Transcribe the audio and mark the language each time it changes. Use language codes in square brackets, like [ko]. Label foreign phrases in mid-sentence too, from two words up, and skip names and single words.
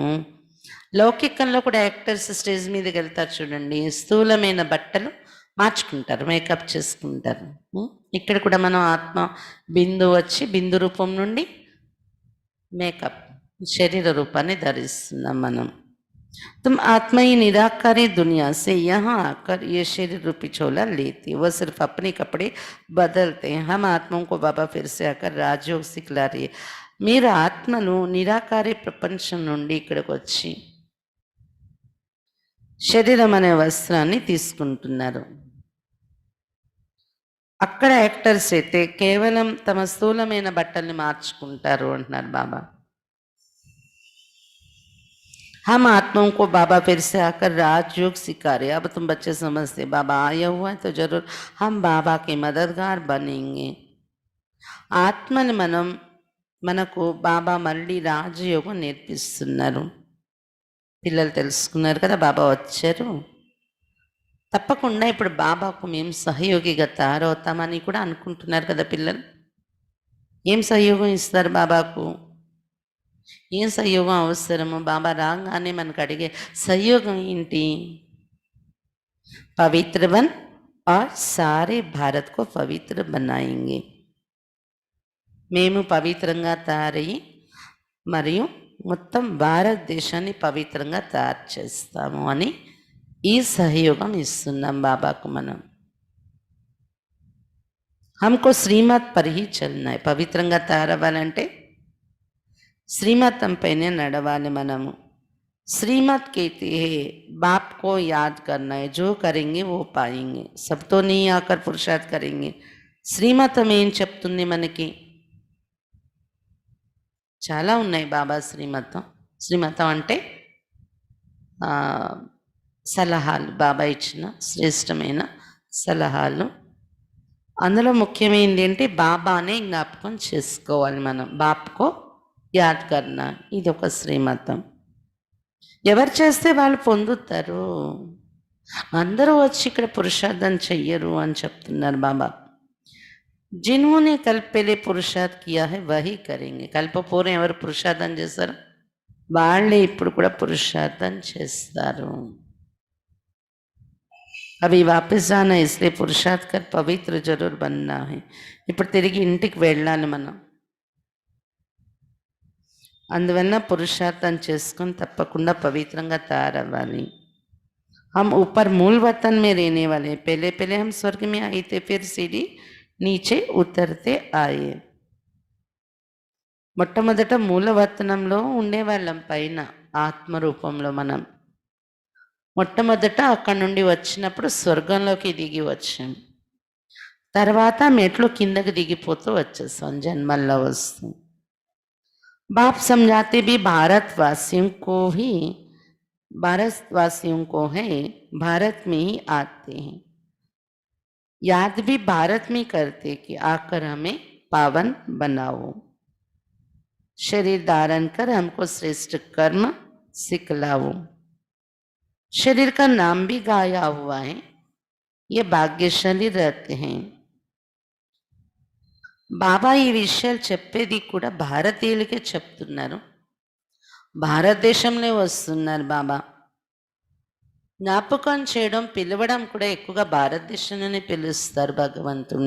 [te] లౌకికంలో కూడా యాక్టర్స్ స్టేజ్ మీదకి వెళ్తారు చూడండి, స్థూలమైన బట్టలు మార్చుకుంటారు, మేకప్ చేసుకుంటారు. ఇక్కడ కూడా మనం ఆత్మ బిందు వచ్చి బిందు రూపం నుండి మేకప్ శరీర రూపాన్ని ధరిస్తున్నాం మనం. [hi] तुम आत्मा ही निराकारी दुनिया से यहाँ आकर ये शरीर रूपी चोला लेती, वह सिर्फ अपने कपड़े बदलते हैं. हम आत्माओं को बाबा फिर से आकर राजयोग सिखला रही है. [te] మీరు ఆత్మను నిరాకారి ప్రపంచం నుండి ఇక్కడికి వచ్చి శరీరం అనే వస్త్రాన్ని తీసుకుంటున్నారు. అక్కడ యాక్టర్స్ అయితే కేవలం తమ స్థూలమైన బట్టల్ని మార్చుకుంటారు అంటున్నారు బాబా. [hi] हम आत्माओं को बाबा फिर से आकर राजयोग सिखा रहे. अब तुम बच्चे समझते बाबा आया हुआ है तो जरूर हम बाबा के मददगार बनेंगे. [te] ఆత్మని మనకు బాబా మళ్ళీ రాజయోగం నేర్పిస్తున్నారు. పిల్లలు తెలుసుకున్నారు కదా, బాబా వచ్చారు, తప్పకుండా ఇప్పుడు బాబాకు మేము సహయోగిగా తయారవుతామని కూడా అనుకుంటున్నారు కదా పిల్లలు. ఏం సహయోగం ఇస్తారు బాబాకు? ఏం సహయోగం అవసరము? బాబా రాగానే మనకు అడిగే సహయోగం ఏంటి? [hi] पवित्र बन और सारे भारत को पवित्र बनाएंगे. [te] మేము పవిత్రంగా తయారయ్యి మరియు మొత్తం భారతదేశాన్ని పవిత్రంగా తయారు చేస్తాము అని ఈ సహయోగం ఇస్తున్నాం బాబాకు మనం. [hi] हमको శ్రీమత్ पर ही चलना है. [te] పవిత్రంగా తయారవ్వాలంటే శ్రీమతం పైనే నడవాలి మనము. [hi] श्रीमत कहती है बाप को याद करना है, जो करेंगे वो पाएंगे. सब तो नहीं आकर पुरुषार्थ करेंगे. [te] శ్రీమతం ఏం చెప్తుంది మనకి? చాలా ఉన్నాయి బాబా శ్రీమతం. శ్రీమతం అంటే సలహాలు, బాబా ఇచ్చిన శ్రేష్టమైన సలహాలు. అందులో ముఖ్యమైనది ఏంటి, బాబానే జ్ఞాపకం చేసుకోవాలి మనం. [hi] बापको याद करना, [te] ఇది ఒక శ్రీమతం. ఎవరు చేస్తే వాళ్ళు పొందుతారు. అందరూ వచ్చి ఇక్కడ పురుషార్థం చెయ్యరు అని చెప్తున్నారు బాబా. [hi] जिन्होंने कल पहले पुरुषार्थ किया है वही करेंगे. [te] కల్పపూర్వం ఎవరు పురుషార్థం చేస్తారు, వాళ్ళే ఇప్పుడు కూడా పురుషార్థం చేస్తారు. [hi] अब वापस जाना इसलिए पुरुषार्थ कर पवित्र जरूर बनना है. [te] ఇప్పుడు తిరిగి ఇంటికి వెళ్ళాలి మనం. అందువల్ల పురుషార్థం చేసుకొని తప్పకుండా పవిత్రంగా తయారవ్వాలి. [hi] हम ऊपर मूल वतन में रहने वाले, पहले पहले हम स्वर्ग में आए थे, फिर सीढ़ी नीचे उतरते आए. [te] మొట్టమొదట మూలవతనంలో ఉండేవాళ్ళం, పైన ఆత్మరూపంలో మనం. మొట్టమొదట అక్కడి నుండి వచ్చినప్పుడు స్వర్గంలోకి దిగి వచ్చాం. తర్వాత మెట్లు కిందకి దిగిపోతూ వచ్చేసాం, జన్మల్లో వస్తూ. [hi] బాప్ समझाते भी भारतवासियों को है, भारत में ही आते हैं. याद भी भारत में करते कि आकर हमें पावन बनाओ. शरीर धारण कर हमको श्रेष्ठ कर्म सिखलाओ. शरीर का नाम भी गाया हुआ है, ये भाग्यशाली रहते हैं. [te] బాబా ఈ విషయాలు చెప్పేది కూడా భారతీయులకే చెప్తున్నారు. భారతదేశంలో వస్తున్నారు బాబా. జ్ఞాపకం చేయడం, పిలవడం కూడా ఎక్కువగా భారతదేశంలోనే పిలుస్తారు భగవంతుణ్ణి.